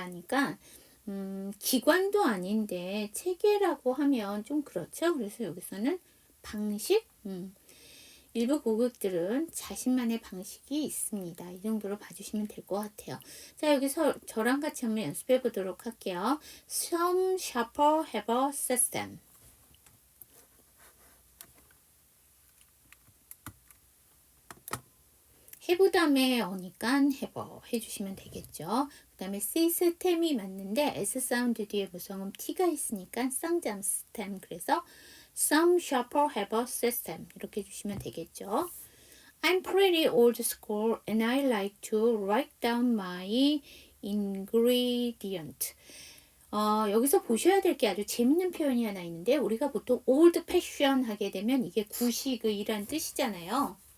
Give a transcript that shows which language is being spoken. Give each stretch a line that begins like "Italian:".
Korean: 하니까 기관도 아닌데 체계라고 하면 좀 그렇죠. 그래서 여기서는 방식, 일부 고객들은 자신만의 방식이 있습니다. 이 정도로 봐주시면 될 것 같아요. 자, 여기서 저랑 같이 한번 연습해 보도록 할게요.
English: Some shopper have a system.
Korean: have 다음에 어니까 have 해주시면 되겠죠. 그 다음에 시스템이 맞는데 S 사운드 뒤에 무성음 T가 있으니까 쌍잠 시스템. 그래서
English: Some shopper have a system
Korean: 이렇게 해주시면 되겠죠.
English: I'm pretty old school and I like to write down my ingredient.
Korean: 여기서 보셔야 될 게 아주 재밌는 표현이 하나 있는데 우리가 보통 old fashion 하게 되면 이게 구식의라는 뜻이잖아요.